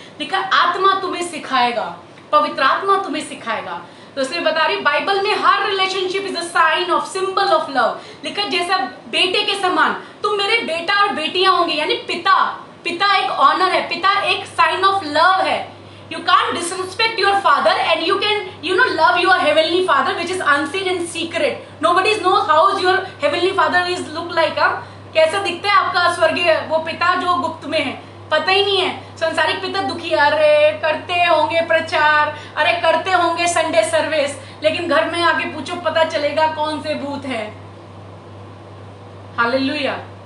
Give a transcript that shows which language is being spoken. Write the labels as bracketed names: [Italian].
[Hindi] लिखा आत्मा तुम्हें सिखाएगा, पवित्र आत्मा तुम्हें सिखाएगा। तो इसलिए बता रही बाइबल में हर [English] Relationship is a sign of, symbol of love. [Hindi] लिखा जैसा बेटे के समान तुम मेरे बेटा और बेटियां होंगे, यानी पिता एक ऑनर है, पिता एक [English] sign of love [Hindi] है। [English] You can't disrespect your father and you can love your heavenly father which is unseen and secret. Nobody knows how your heavenly father is look like. [Hindi] कैसा दिखता है आपका स्वर्गीय वो पिता जो गुप्त में है, पता ही नहीं है। संसारिक पिता दुखी, अरे करते होंगे प्रचार, अरे करते होंगे संडे सर्विस, लेकिन घर में आके पूछो पता चलेगा कौन से भूत है। हालेलुया।